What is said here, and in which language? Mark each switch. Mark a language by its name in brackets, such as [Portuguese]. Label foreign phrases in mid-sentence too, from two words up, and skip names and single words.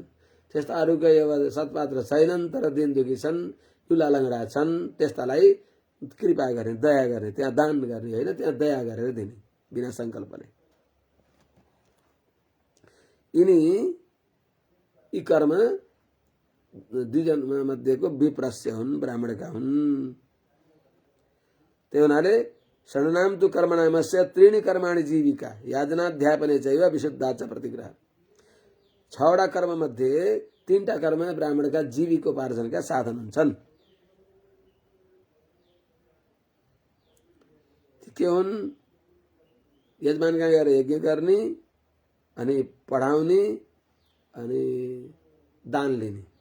[Nepali] त्यस्ता अरूकै सत्पात्र छैनन् तर दिन दुखी छन्, लुला लङ्गडा छन्, त्यस्तालाई कृपा गर्ने, दया गर्ने, त्यहाँ दान गर्ने होइन, त्यहाँ दया गरेर दिने बिना संकल्पले। यिनी यी कर्म दुई जन्म मध्येको विप्रस्य हुन्, ब्राह्मणका हुन्। त्यही हुनाले [Sanskrit] षण्णाम तु कर्मणामस्य त्रीणि कर्माणि जीविका याजनाध्यापने चैव विशुद्धा च प्रतिग्रह। [Nepali] 6वटा कर्म मध्ये 3टा कर्म ब्राह्मणका जीविकोपार्जनका साधन हुन्छन्। के हुन्? यजमान कहाँ गएर यज्ञ गर्ने, अनि पढाउने, अनि दान लिने।